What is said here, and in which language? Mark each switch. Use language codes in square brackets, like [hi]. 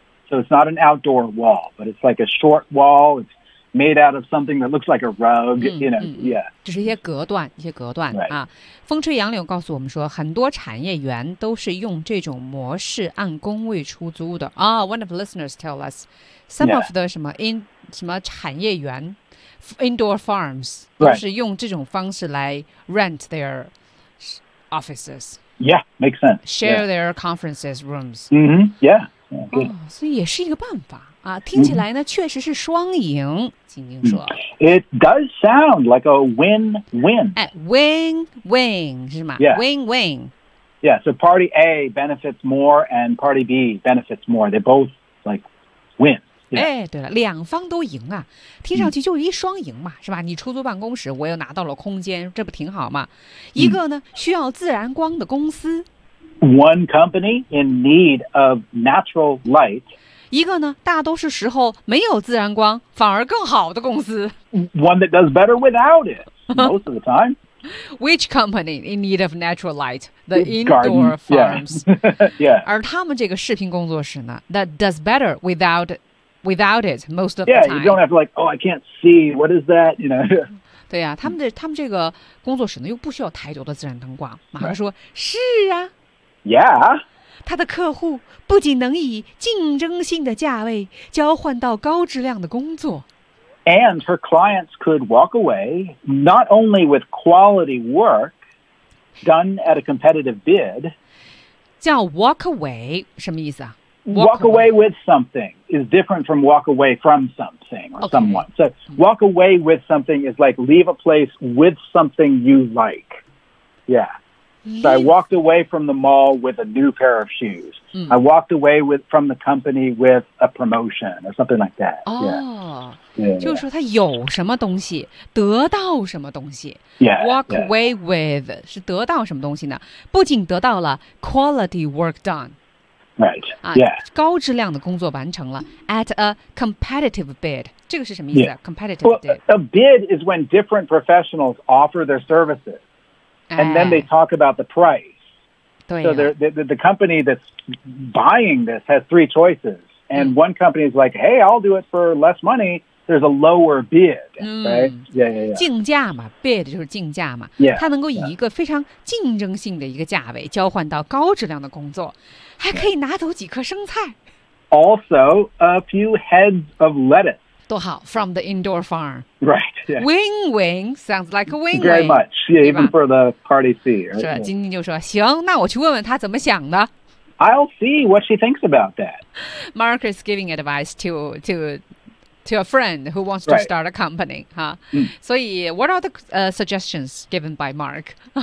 [en] So it's not an outdoor wall, but it's like a short wall. It's made out of something that looks like a rug, you know, yeah. [zh] 就是一些隔断、 [en] right. [zh] 啊。风吹杨柳告诉我们说，很多产业园都是用这种模式按工位出租的。 [en] One of the listeners tell us, some、 yeah. of the [zh] 什么产业园 [en] indoor farms、 right. [zh] 都是用这种方式来 [en] rent their offices. Yeah, makes sense. Share、 yeah. their conferences rooms. Mm-hmm, yeah. Yeah, good. [zh] 哦，所以也是一个办法。啊，听起来呢，确实是双赢。晶晶说 [en] ，It does sound like a win-win. [zh] 哎 ，win-win 是吗 ？Win-win. [en] Yeah, so party A benefits more, and party B benefits more. They both like win.、Yeah. [zh] 哎，对了，两方都赢啊，听上去就是一双赢嘛，是吧？你出租办公室，我又拿到了空间，这不挺好吗？一个呢，需要自然光的公司 [en] ，One company in need of natural light. [zh] 一个呢，大多数时候没有自然光，反而更好的公司。 [en] One that does better without it, most of the time. Which company in need of natural light? The indoor farms. Yeah. [zh] 而他们这个视频工作室呢 [en] ，that does better without it most of Yeah, you don't have to like, oh, I can't see. What is that? You know. [zh] 对呀、啊，他们这个工作室呢，又不需要太多的自然灯光。马克说：“ [en] right. [zh] 是啊。” [en] Yeah. [zh] 他的客户不仅能以竞争性的价位交换到高质量的工作 [en] ，and her clients could walk away not only with quality work done at a competitive bid. [zh] 叫 walk away 什么意思啊 [en] ？Walk away with something is different from walk away from something or someone. Okay. So walk away with something is like leave a place with something you like. Yeah. So I walked away from the mall with a new pair of shoes.、 [zh] 嗯、 [en] I walked away from the company with a promotion or something like that. [zh] 哦、 [en] yeah. yeah, ， [zh] 就是说他有什么东西，得到什么东西。 [en] Yeah, walk yeah. [zh] away with 是得到什么东西呢？不仅得到了 [en] quality work done， Right. Yeah. [zh] 高质量的工作完成了 [en] at a competitive bid. [zh] 这个是什么意思、 [en] yeah. Competitive bid. Well, a bid is when different professionals offer their services and、 then they talk about the price. [zh] 对、啊、 [en] so the company that's buying this has three choices. And、 one company is like, hey, I'll do it for less money. There's a lower bid, right?、 [zh] 嗯、 [en] yeah. [zh] 竞价嘛 ，bid 就是竞价嘛。 [en] Yeah. [zh] 它能够以一个非常竞争性的一个价位交换到高质量的工作，还可以拿走几颗生菜。 [en] Also, a few heads of lettuce. [zh] 多好 [en] ，from the indoor farm. Right. Win-win、 yeah. sounds like a win-win. Very much. Yeah, even for the party fee.、Right? [zh] 是，晶晶就说：“行，那我去问问他怎么想的。” [en] I'll see what she thinks about that. Mark is giving advice to a friend who wants to、 right. start a company. Huh? Mm. So what are the、suggestions given by Mark?